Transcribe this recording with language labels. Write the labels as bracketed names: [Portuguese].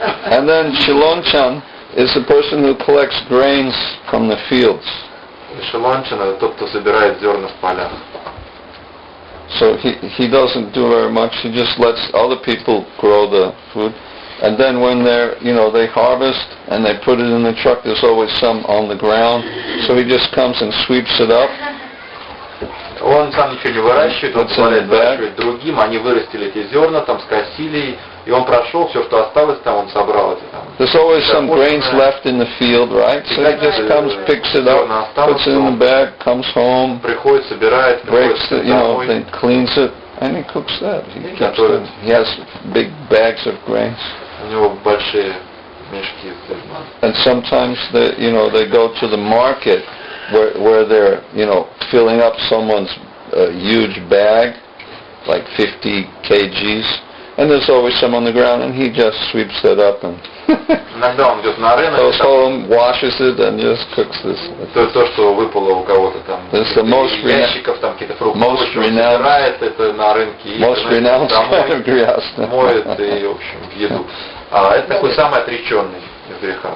[English] And then Shilonchan is the person who collects grains from the fields. [Russian] Шилончин — это тот, кто собирает зерна в полях. [English] So he doesn't do very much. He just lets other people grow the food. And then when they harvest and they put it in the truck, there's always some on the ground. So he just comes and sweeps it up. [Russian] Он сам ничего не выращивает, он позволяет выращивать другим, они вырастили эти зерна, там скосили, и он прошел, все, что осталось там, он собрал эти там. [English] There's always some grains left in the field, right? So he just comes, picks it up, puts it in the bag, comes home, [Russian] приходит, собирает, [English] breaks it, then cleans it, and he cooks that. He keeps it. He has big bags of grains. [Russian] У него большие мешки с зерном. [English] And sometimes they go to the market where they're filling up someone's huge bag, like 50 kgs, and there's always some on the ground, and he just sweeps that up and [Russian] иногда он идет на рынок, [English] goes home, washes it, and just cooks this. [Russian] То, что выпало у кого-то там, ящиков, там какие-то фрукты, собирает это на рынке, домой, моет и, в общем, в еду. Это такой самый отреченный из греха.